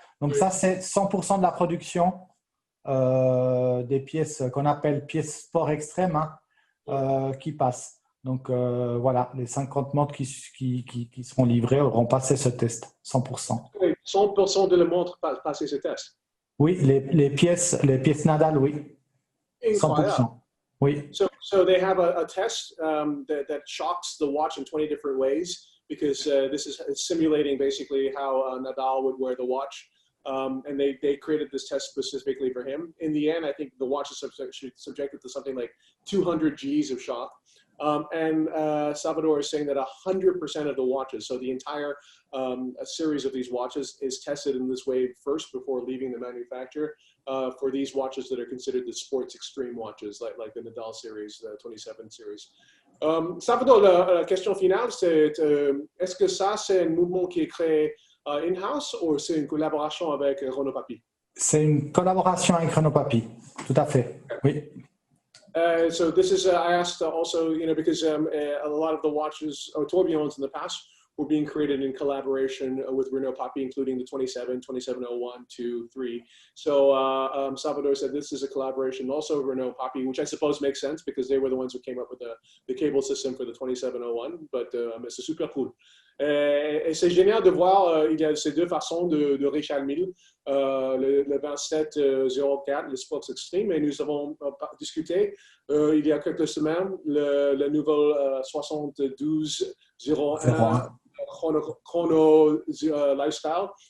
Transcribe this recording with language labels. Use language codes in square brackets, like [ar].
[fr] Donc ça, c'est 100% de la production des pièces qu'on appelle pièces sport extrême qui passent. Donc voilà, les 50 montres qui seront livrées auront passé ce test, 100%. 100% de la montre passé ce test. Oui, les pièces Nadal, oui. 100%. Oui. [en] So they have a test that shocks the watch in 20 different ways, because this is simulating basically how Nadal would wear the watch. And they created this test specifically for him. In the end, I think the watch is subjected to something like 200 Gs of shock. And Salvador is saying that 100% of the watches, so the entire a series of these watches, is tested in this way first before leaving the manufacturer for these watches that are considered the sports extreme watches, like the Nadal series, the 27 series. [fr] Salvador, la question finale, c'est est-ce que ça, c'est un mouvement qui est créé in-house ou c'est une collaboration avec Renaud Papy? C'est une collaboration avec Renaud Papy, tout à fait, oui. [en] So this is, I asked also, because a lot of the watches, tourbillons in the past, were being created in collaboration with Renaud Papy, including the 27, 2701, 2, 3. So Salvador said this is a collaboration also with Renaud Papy, which I suppose makes sense because they were the ones who came up with the cable system for the 2701, but [fr] c'est super cool. Et c'est génial de voir, il y a ces deux façons de Richard Mille, le 2704, le Sports Extreme, et nous avons discuté il y a quelques semaines le nouveau 7201 chrono lifestyle.